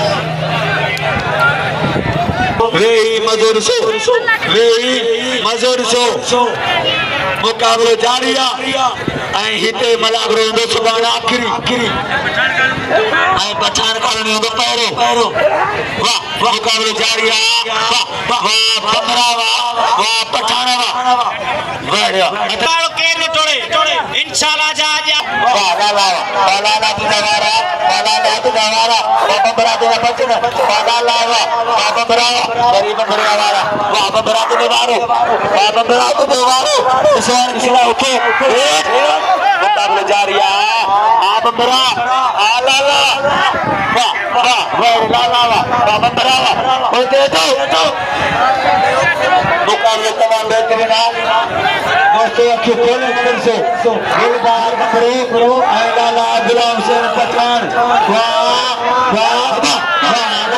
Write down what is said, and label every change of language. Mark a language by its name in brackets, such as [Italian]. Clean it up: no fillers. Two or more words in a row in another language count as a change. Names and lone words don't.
[Sindhi] वेही मजूर शो मुकाबलो जारी आहे हिते मलागरो हूंदो सुभाणे आखिरी ऐं पछाण करणो हूंदो पहिरो वाह मुकाबलो जारी आहे वाह बमरा वाह पछाण वाह बढ़िया तालो केर न टोड़े इंशाल्लाह जा वाह लाला तुझावारा बमरा तुझा बचन लाला वाह बमरा गरीब बमरा वाला वाह बमरा तुझे मारो वाह बमरा तुझे मारो सोन किला उठे [Urdu] مقابلہ جاری ہے [Sindhi] आ बमरा आ लाला [Urdu] واہ لالہ واہ بمرا واہ اور دے دو مقابلہ تمام بہترین ہے دوستوں اکھیوں کھولے پھر سے ایک بار بمرو لالہ غلام حسین پٹھان واہ